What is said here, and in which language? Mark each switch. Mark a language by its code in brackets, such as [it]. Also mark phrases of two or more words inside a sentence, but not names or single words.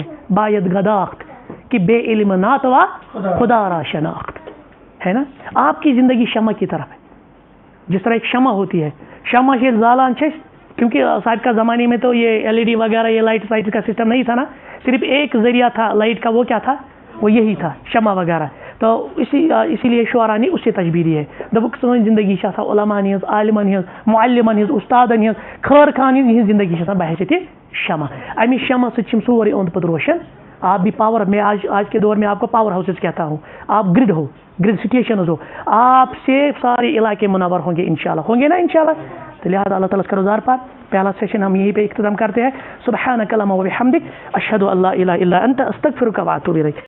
[fa] ہے باید گداخت کہ بے علم ناتوا خدا را شناخت [ur] ہے نا آپ کی زندگی شمع کی طرف ہے جس طرح ایک شمع ہوتی ہے شمع سے زالان کیونکہ سابقہ زمانے میں تو یہ LED وغیرہ یہ لائٹ کا سسٹم نہیں تھا نا صرف ایک ذریعہ تھا لائٹ کا وہ کیا تھا وہ یہی تھا شمع وغیرہ تو اسی لیے شعراء نے اس سے تشبیہ دی ہے دوٚپُکھ [ks] سٲنۍ زندگی چھِ آسان علماءن ہٕنٛز عالمن ہٕنٛز معلمن ہٕنٛز استادن ہٕنٛز خٲر خان ہٕنٛز زندگی چھِ آسان بحیثیت شمع امی شمع سۭتۍ چھِ سورُے اوٚنٛد پوٚت روشن [ur] آپ بھی پاور میں آج کے دور میں آپ کو پاور ہاؤسز کہتا ہوں آپ گرڈ ہو گرڈ سٹیشنز ہو آپ سے سارے علاقے منور ہوں گے انشاءاللہ ہوں گے نا انشاءاللہ تو لہٰذا اللہ تعالیٰ کا روزگار پار پہلا سیشن ہم یہیں پہ اختتام کرتے ہیں [ar] سبحانک اللہم و بحمدک اشہد ان لا الہ الا انت استغفرک و اتوب الیک